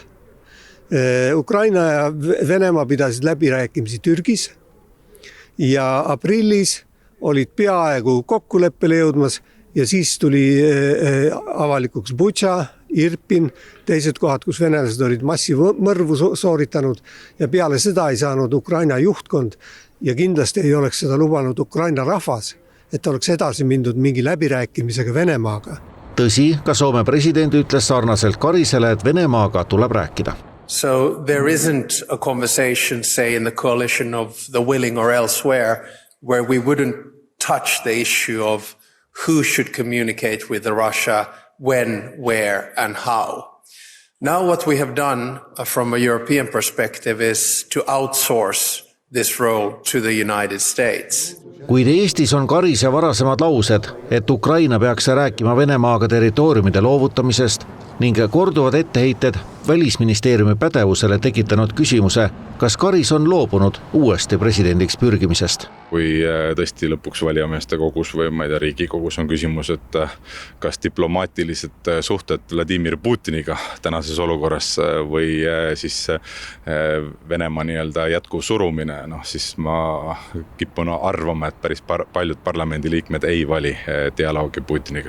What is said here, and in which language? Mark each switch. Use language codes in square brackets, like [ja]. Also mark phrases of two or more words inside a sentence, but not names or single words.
[et] Ukraina ja Venemaa pidasid läbirääkimisi Türgis ja aprillis olid peaaegu kokkuleppele jõudmas ja siis tuli avalikuks Butša, Irpin, teised kohad, kus venelased olid massimõrvu sooritanud ja peale seda ei saanud Ukraina juhtkond ja kindlasti ei oleks seda lubanud Ukraina rahvas, et oleks edasi mindud mingi läbirääkimisega Venemaaga. Tõsi, ka Soome president ütles sarnaselt Karisele, et Venemaaga tuleb rääkida. [en] So there isn't a conversation, say, in the coalition of the willing or elsewhere, where we wouldn't touch the issue of who should communicate with Russia, when, where, and how. Now what we have done from a European perspective is to outsource this role to the United States. [et] Kuid Eestis on Karise varasemad laused, et Ukraina peaks rääkima Venemaaga territooriumide loovutamisest ning korduvad etteheited Välisministeeriumi pädevusele tekitanud küsimuse, kas Karis on loobunud uuesti presidendiks pürgimisest. Kui tõesti lõpuks valijameeste kogus või Riigikogus on küsimus, et kas diplomaatilised suhted Vladimir Putiniga tänases olukorras või siis Venemaa jätkuv surumine, siis ma kipun arvama, et päris paljud parlamendiliikmed ei vali dialoogi Putiniga.